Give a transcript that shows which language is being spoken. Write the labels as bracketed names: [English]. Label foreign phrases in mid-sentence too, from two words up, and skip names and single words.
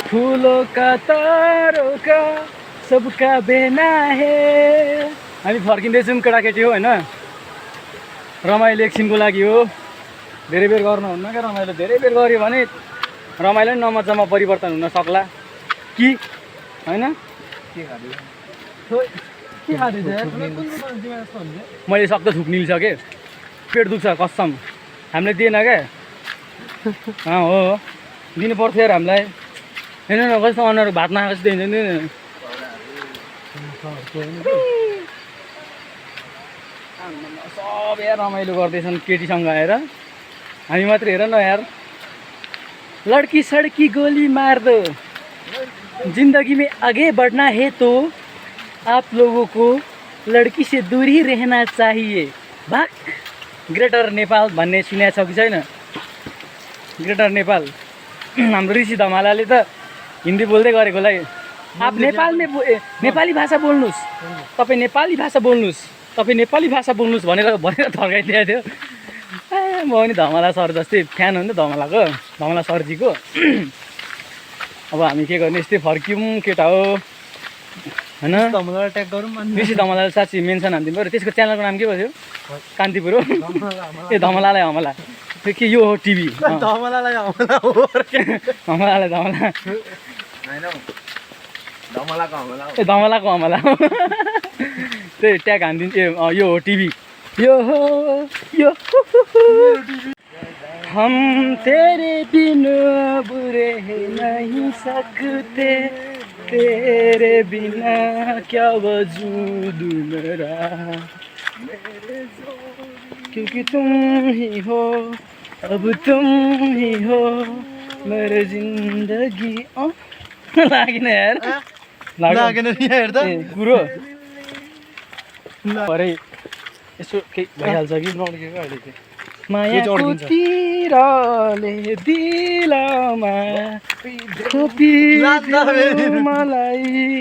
[Hindi] फूलों का तारों का सबका बेना है [Nepali] हामी फर्किँदैछौँ केटाकेटी हो होइन रमाइलो एकछिनको लागि हो धेरै बेर गर्नुहुन्न क्या रमाइलो धेरै बेर गऱ्यो भने रमाइलो नि नमजामा परिवर्तन हुन सक्ला कि होइन के मैले सक्दो थुक निल्सकेँ पेट दुख्छ कसम हामीले दिएन क्या हो दिनु पर्थ्यो यार हामीलाई होइन न कस्तो अनुहार भात नखाएको जस्तो दिन्छ नि सब यार रमाइलो गर्दैछन् केटीसँग आएर हामी मात्रै हेर न यार [Hindi] लड़की सड़की गोली मार दो जिंदगी में आगे बढ़ना है तो आप लोगों को लड़की से दूर ही रहना चाहिए भाग [Nepali] ग्रेटर नेपाल भन्ने सुनेको छ कि छैन ग्रेटर नेपाल हाम्रो ऋषि धमालाले त हिन्दी बोल्दै गरेकोलाई [Hindi] आप नेपाल में [Nepali] नेपाली भाषा बोल्नुस् तपाईँ नेपाली भाषा बोल्नुस् तपाईँ नेपाली भाषा बोल्नुस् भनेर थर्काइदिएको थियो म पनि धमला सर जस्तै फ्यान हो नि त धमलाको धमला सरजीको अब हामी के गर्ने यस्तै फर्क्यौँ केटा हो होइन धमलालाई ट्याग गरौँ अनि कृषि धमलालाई साँच्ची मेन्सन हानिदिनु पऱ्यो। त्यसको च्यानलको नाम के भयो? कान्तिपुर हो। ए धमलालाई हमला त्यो के यो हो टिभी धमलालाई हमला हो हमलालाई धमला होइन धमलाको हमला हो ए धमलाको हमला हो त्यही ट्याग हानिदिन्छु। ए यो हो टिभी यो हो यो [Hindi] हम तेरे बिना बुरे नहीं सकते तेरे बिना क्या वजूद मेरा क्योंकि तुम ही हो अब तुम ही हो मेरे जिंदगी [Nepali] लागेन यार लागेन नि हेर्दा कुरो भरे यसो केही भइहाल्छ कि नड्केको अहिले चाहिँ मायाको तिरले दिलमा खोपिदियो मलाई।